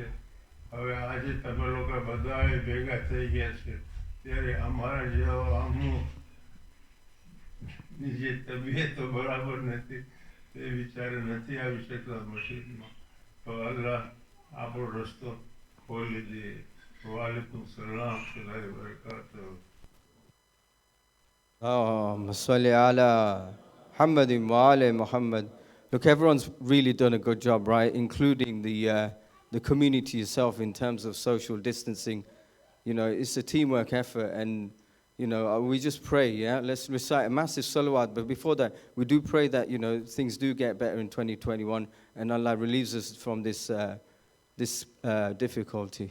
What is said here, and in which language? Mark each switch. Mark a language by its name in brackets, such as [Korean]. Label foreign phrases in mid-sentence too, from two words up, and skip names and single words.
[Gujarati] હવે આજે તમે લોકો બધાએ ભેગા થઈ ગયા છે ત્યારે અમારા જેવા અમુકની જે તબિયતો બરાબર નથી તે વિચારે નથી આવી શકતા મસ્જિદમાં. તો અલ્લાહ આપણો રસ્તો ખોલી દે. [Arabic] وعليكم السلام ورحمة الله وبركاته. صل على محمد وعلى محمد. [English] Look, everyone's really done a good job, right? Including the community itself in terms of social distancing. You know, it's a teamwork effort, and you know, we just pray. Yeah, let's recite a massive salawat. But before that, we do pray that things do get better in 2021, and Allah relieves us from this difficulty.